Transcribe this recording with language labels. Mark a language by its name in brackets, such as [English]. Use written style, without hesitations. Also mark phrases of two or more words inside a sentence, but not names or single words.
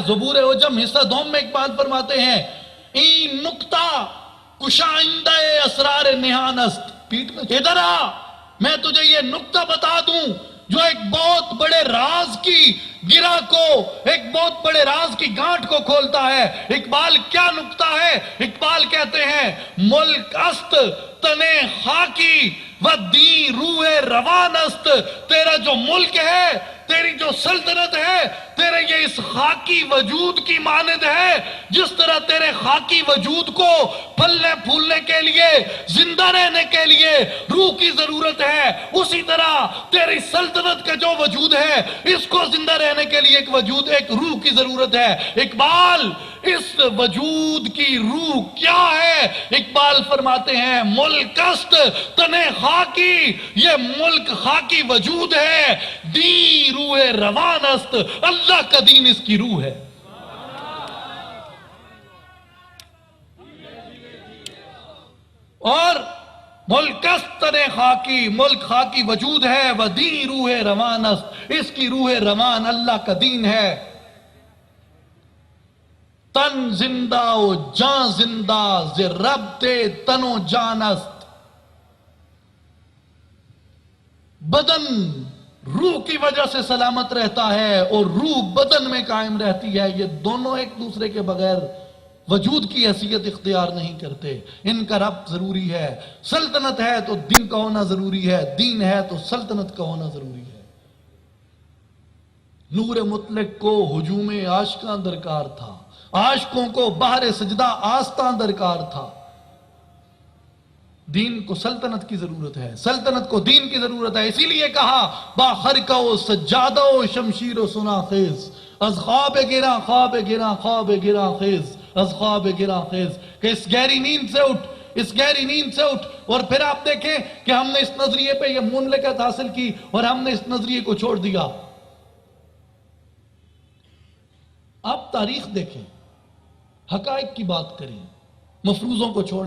[Urdu] زبور عجم حصہ دوم میں اقبال فرماتے ہیں, [Persian] این نکتہ کشائندہ اسرار نہان است. [Urdu] پیٹ میں ادھر آ, میں تجھے یہ نکتہ بتا دوں جو ایک بہت بڑے راز کی گرہ کو, ایک بہت بڑے راز کی گانٹھ کو کھولتا ہے. اقبال کیا نکتہ ہے؟ اقبال کہتے ہیں [Persian] ملک است تنے خاکی و دی روح روان است. [Urdu] تیرا جو ملک ہے, تیری جو سلطنت ہے, تیرے یہ اس خاکی وجود کی مانند ہے. جس طرح تیرے خاکی وجود کو پھلنے پھولنے کے لیے, زندہ رہنے کے لیے روح کی ضرورت ہے, اسی طرح تیری سلطنت کا جو وجود ہے اس کو زندہ رہنے کے لیے ایک وجود, ایک روح کی ضرورت ہے. اقبال اس وجود کی روح کیا ہے؟ اقبال فرماتے ہیں [Persian] ملک است تنے خاکی, [Urdu] یہ ملک خاکی وجود ہے. [Persian] دی روح روان است, [Urdu] اللہ کا دین اس کی روح ہے. اور [Persian] ملک است تنے خاکی, [Urdu] ملک خاکی وجود ہے. [Persian] و دی روح روان است, [Urdu] اس کی روح روان اللہ کا دین ہے. [Persian] تن زندہ و جان زندہ, ز رب تن و جان است. [Urdu] بدن روح کی وجہ سے سلامت رہتا ہے اور روح بدن میں قائم رہتی ہے. یہ دونوں ایک دوسرے کے بغیر وجود کی حیثیت اختیار نہیں کرتے, ان کا ربط ضروری ہے. سلطنت ہے تو دین کا ہونا ضروری ہے, دین ہے تو سلطنت کا ہونا ضروری ہے. نور مطلق کو ہجوم عاشقاں درکار تھا, عاشقوں کو بہر سجدہ آستاں درکار تھا. دین کو سلطنت کی ضرورت ہے, سلطنت کو دین کی ضرورت ہے. اسی لیے کہا [Persian] با خرقہ و سجادہ و شمشیر و سنا خیز, از خواب گراں خواب گراں خواب گراں خیز, از خواب گراں خیز. [Urdu] کہ اس گہری نیند سے اٹھ, اس گہری نیند سے اٹھ. اور پھر آپ دیکھیں کہ ہم نے اس نظریے پہ یہ مملکت حاصل کی اور ہم نے اس نظریے کو چھوڑ دیا. آپ تاریخ دیکھیں, حقائق کی بات کریں, مفروضوں کو چھوڑیں.